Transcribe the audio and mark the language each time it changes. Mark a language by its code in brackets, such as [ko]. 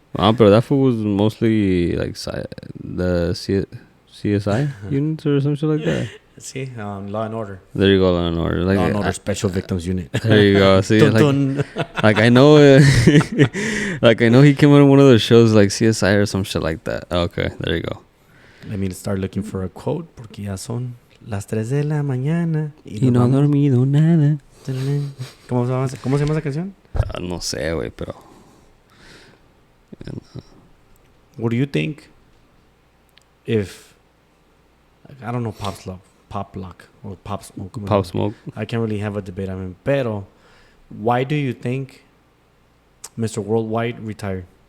[en] Ah, pero that fool was mostly like the CSI units or some shit like that. See, Law and Order. There you go, Law and Order. Like, Law and Order Special Victims Unit. There you go. See, Dun, dun. like I know, like I know he came on one of those shows like CSI or some shit like that. Okay, there you go. Let me start looking for a quote [es] porque ya son las 3 de la mañana y no he dormido nada. ¿Cómo se llama esa canción? No sé, güey, pero. [en] What do you think if I don't know Pop Lock or Pop Smoke? Pop Smoke. I can't really have a debate on him. Pero why do you think Mr. Worldwide retired?